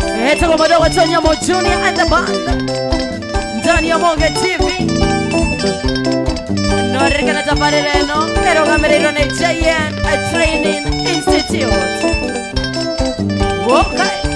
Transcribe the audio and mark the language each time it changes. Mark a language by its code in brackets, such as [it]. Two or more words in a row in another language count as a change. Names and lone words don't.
[ki] Etagwo mũndũ ũgwĩtwo Nyamũ Junior and the band. [sw] Ndani ya Monge T V. [ki] No ririkana tabarĩra ĩno ĩrũgamĩrĩirwo nĩ J N Training Institute. Okay.